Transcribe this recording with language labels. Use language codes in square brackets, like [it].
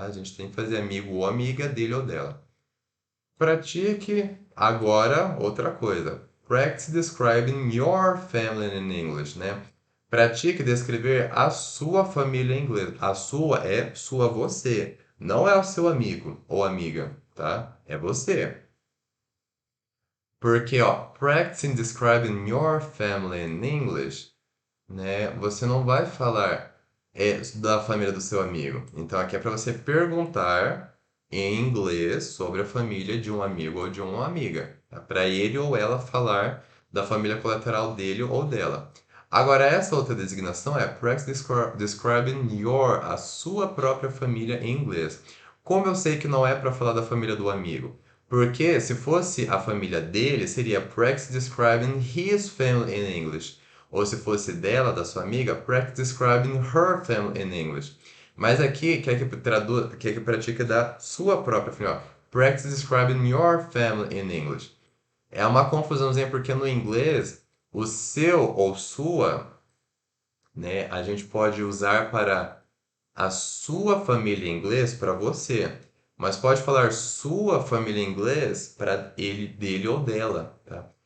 [pt] A gente tem que fazer amigo ou amiga dele ou dela. Pratique agora outra coisa. [en] Practice describing your family in English, [pt] né? Pratique descrever a sua família em inglês. A sua é sua você, não é o seu amigo ou amiga, tá? É você. Porque, ó, [en] practicing describing your family in English, [pt] né? Você não vai falar da família do seu amigo. Então aqui é para você perguntar em inglês sobre a família de um amigo ou de uma amiga. Tá? Para ele ou ela falar da família colateral dele ou dela. Agora essa outra designação é [en] practice describing [pt] a sua própria família em inglês. Como eu sei que não é para falar da família do amigo? Porque se fosse a família dele, seria [en] practice describing his family in English. [pt] Ou se fosse dela, da sua amiga, [en] practice describing her family in English. [pt] Mas aqui, quer que pratique da sua própria família. [en] Practice describing your family in English. [pt] É uma confusãozinha porque no inglês, o seu ou sua, né, a gente pode usar para a sua família em inglês para você. Mas pode falar sua família em inglês para ele, dele ou dela. Tá?